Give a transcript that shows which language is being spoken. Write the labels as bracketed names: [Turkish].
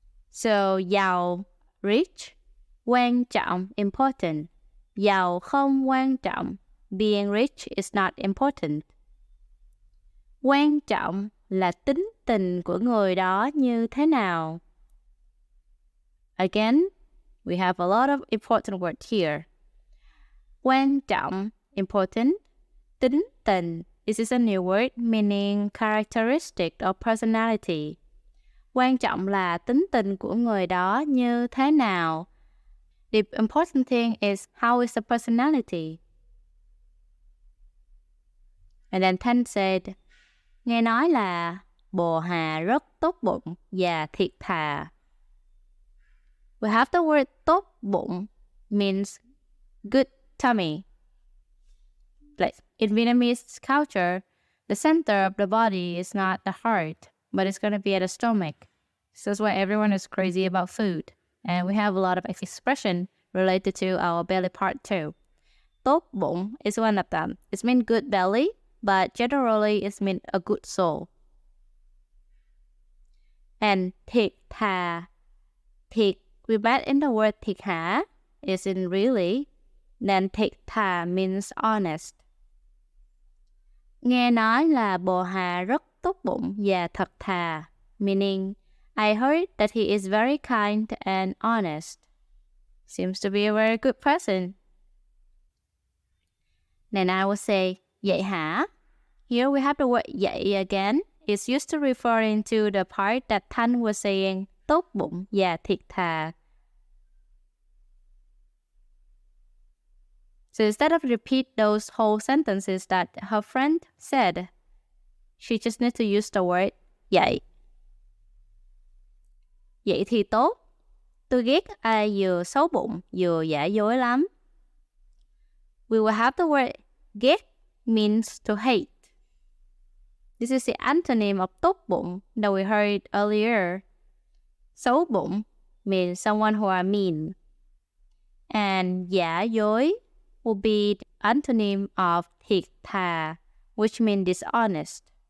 [English] So, giàu, rich, quan trọng, important. [Vietnamese] Giàu không quan trọng, [English] being rich is not important. [Vietnamese] Quan trọng là tính tình của người đó như thế nào. [English] Again, we have a lot of important words here. Quan trọng, important. Tính tình, this is a new word meaning characteristic or personality. [Vietnamese] Quan trọng là tính tình của người đó như thế nào. [English] The important thing is how is the personality. And then Thanh said, [Vietnamese] nghe nói là bồ Hà rất tốt bụng và thiệt thà. [English] We have the word tốt bụng means good tummy. Like in Vietnamese culture, the center of the body is not the heart, but it's going to be at the stomach. So that's why everyone is crazy about food. And we have a lot of expression related to our belly part too. Tốt bụng is one of them. It means good belly, but generally it means a good soul. And thiệt thà. Thiệt, we met in the word thiệt hả, is in really. Then thiệt thà means honest. [Vietnamese] Nghe nói là bồ Hà rất tốt bụng và thật thà, [English] meaning I heard that he is very kind and honest. Seems to be a very good person. Then I would say, [Vietnamese] vậy hả? [English] Here we have the word vậy again. It's used to referring to the part that Thanh was saying, [Vietnamese] tốt bụng và thiệt thà. [English] So instead of repeat those whole sentences that her friend said, she just needs to use the word vậy. [Vietnamese] Vậy thì tốt. Tôi ghét ai vừa xấu bụng vừa giả dối lắm. [English] We will have the word ghét means to hate. This is the antonym of tốt bụng that we heard earlier. Xấu bụng means someone who are mean. And giả dối will be the antonym of thiệt thà, which means dishonest.